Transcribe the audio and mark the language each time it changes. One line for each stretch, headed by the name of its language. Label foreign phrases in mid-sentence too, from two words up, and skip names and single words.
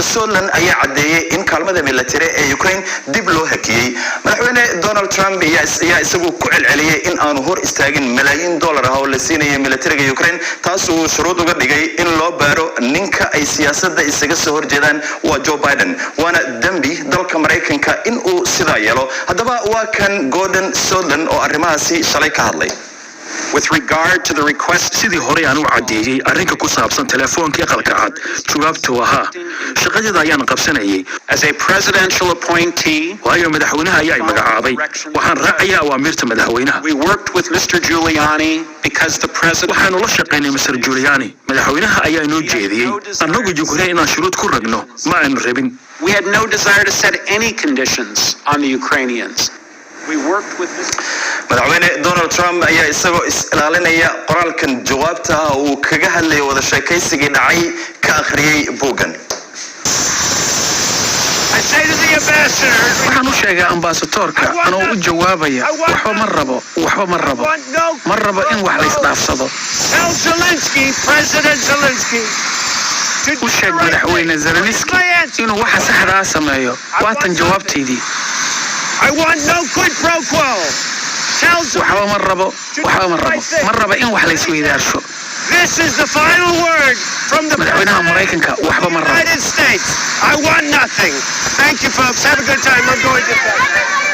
Somali: Sondland ayaa cadeeyay in kaalmada military ee Ukraine dib loo hakiyay madaxweyne Donald Trump ayaa isagu ku celceliyay in aanu hor istaagin malaayiin dollar ah oo la siinayay militariga Ukraine taas uu shuruud uga dhigay in loo baaro ninka ay siyaasadda isaga soo horjeedaan waa Joe Biden waana dambi dalka Mareykanka in uu sidaa yeelo haddaba waa kan Gordon Sondland oo arrimahaasi shalay ka hadlay
English: with regard to the request
Somali: sidii hore aan u cadeeyay arrinka ku saabsan telefoonka aqalka cad jawaabtu ahaa shaqadeeda ayaan qabsanayay
English: as a presidential appointee
Somali: waayo madaxweynaha ayaa magacaabay waxaan raacayaa awaamirta madaxweynaha
English: we worked with Mr. Giuliani because the president
Somali: waxaanu la shaqeynay Mr. Giuliani madaxweynaha ayaa inoo jeediyay annagu Ukraine inaan shuruud ku ragno ma aanu rabin
English: we had no desire to set any conditions on the Ukrainians we worked with
Somali: madaxweyne Donald Trump ayaa isagoo ilaalinaya qoraalkan jawaabta uu kaga hadlay wada sheekaysigii dhacay ka akhriyay buugan waxaan u sheegay ambassadorka anoo u jawaabaya waxba ma rabo in wax la isdhaafsado u sheeg madaxweyne Zelensky inuu waxa saxda ah sameeyo waatan jawaabteedii
English: I want no quid pro quo.
Somali: waxba ma rabo in wax la isweydaarsho
English: This is the final word from the
Somali: madaxweynaha Mareykanka waxba ma rabo
English: United States. I want nothing. Thank you folks. Have a good time. I'm going to